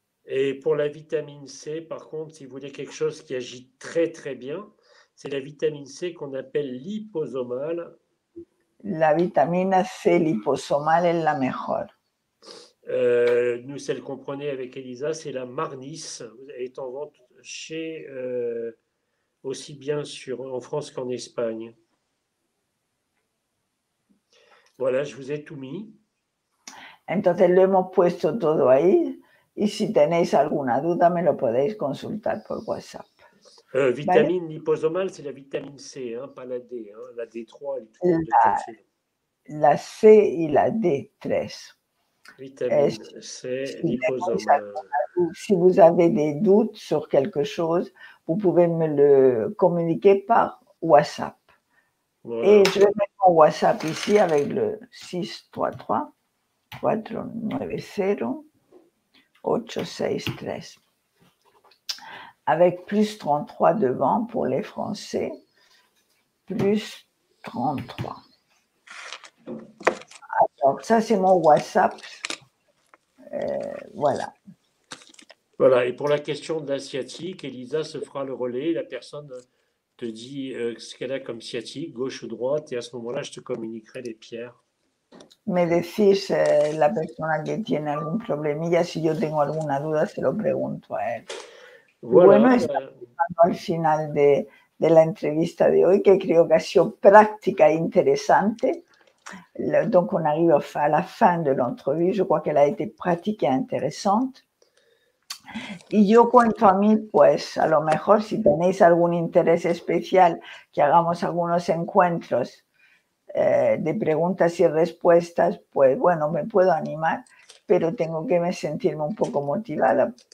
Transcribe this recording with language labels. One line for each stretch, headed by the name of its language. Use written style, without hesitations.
French: Et pour la vitamine C, par contre, si vous voulez quelque chose qui agit très très bien, c'est la vitamine C qu'on appelle liposomale.
Spanish: La vitamina C liposomale es la mejor.
French: Nous, celle qu'on prenait avec Elisa, c'est la Marnis. Elle est en vente chez aussi bien en France qu'en Espagne. Voilà, je vous ai tout mis.
Spanish: Entonces lo hemos puesto todo ahí y si tenéis alguna duda me lo podéis consultar por WhatsApp.
French: Vitamine liposomale, c'est la vitamine C, hein, pas la D. Hein. La D3, elle est toujours
Spanish: la C y la D3.
French: Vitamine C, liposomale. Si vous avez des doutes sur quelque chose, vous pouvez me le communiquer par WhatsApp. Voilà. Et je vais mettre mon WhatsApp ici avec le 633 490 863. Avec plus 33 devant pour les Français, plus 33. Alors, ça, c'est mon WhatsApp. Voilà. Voilà, et pour la question de la sciatique, Elisa se fera le relais. La personne te dit ce qu'elle a comme sciatique, gauche ou droite, et à ce moment-là, je te communiquerai les pierres.
Spanish: Me decís la persona que tiene algún problemilla, si yo tengo alguna duda, se lo pregunto a él.
French: Voilà.
Spanish: Bueno, estamos al final de la entrevista de hoy, que creo que ha sido práctica e interesante.
French: Donc, on arrive à la fin de l'entrevue. Je crois qu'elle a été pratique et intéressante.
Spanish: Y yo cuento a mí, pues a lo mejor si tenéis algún interés especial, que hagamos algunos encuentros de preguntas y respuestas, pues bueno, me puedo animar, pero tengo que sentirme un poco motivada.